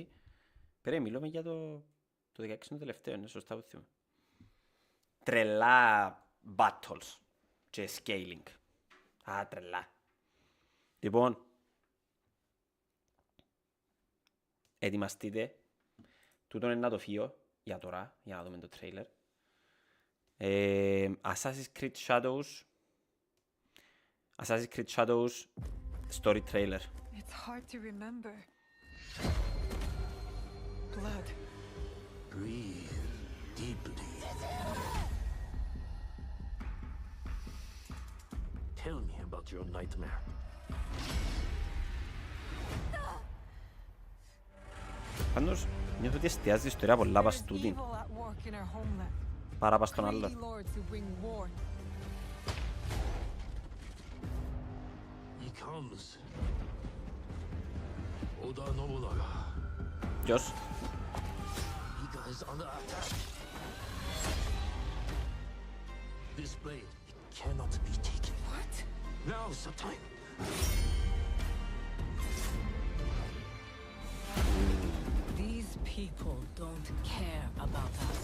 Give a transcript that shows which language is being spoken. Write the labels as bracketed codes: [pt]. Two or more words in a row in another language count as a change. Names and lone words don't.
[el] Πέρα μιλούμε για το 16 είναι το τελευταίο, είναι σωστά που θυμάμαι. Τρελά battles και scaling. Τρελά. Λοιπόν, ετοιμαστείτε. Τούτον είναι να το φύγω για τώρα, για να δούμε το trailer. [en] Assassin's Creed Shadows story trailer. It's hard to remember. Blood. Breathe deeply. Tell me about your nightmare. [el] Πάντως, νιώθω ότι εστιάζει η ιστορία πολλά πας τούτην. Παρά πας τον άλλο. Ποιος? [en] This blade cannot be taken. What? Now's the time. These people don't care about us.